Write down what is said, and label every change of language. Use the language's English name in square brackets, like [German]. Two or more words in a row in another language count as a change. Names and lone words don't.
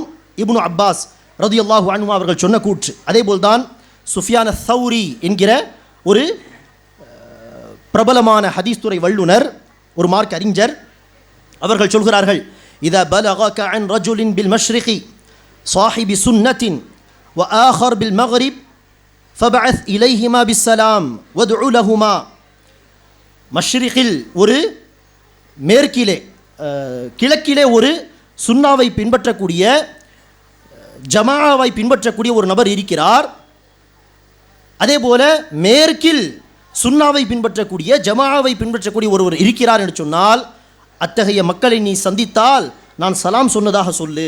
[Tamil] இப்னு அப்பாஸ் [Arabic] رضي الله عنه [Tamil] அவர்கள் சொன்ன கூற்று. அதேபோல் தான் சுஃபியான் அஸ்-ஸௌரி என்கிற ஒரு பிரபலமான ஹதீஸ் துறை வல்லுனர், ஒரு மார்க் அறிஞர், அவர்கள் சொல்கிறார்கள், [Arabic] إذا بلغك عن رجل بالمشرق صاحب سنة وآخر بالمغرب فبعث إليهما بالسلام وادع لهما. [Tamil] மஷ்ரிகில் ஒரு மேற்கிலே கிழக்கிலே ஒரு சுன்னாவை பின்பற்றக்கூடிய ஜமாவை பின்பற்றக்கூடிய ஒரு நபர் இருக்கிறார். அதே போல மேற்கில் சுன்னாவை பின்பற்றக்கூடிய ஜமாவை பின்பற்றக்கூடிய ஒருவர் இருக்கிறார் என்று சொன்னால் அத்தகைய மக்களை நீ சந்தித்தால் நான் சலாம் சொன்னதாக சொல்லு.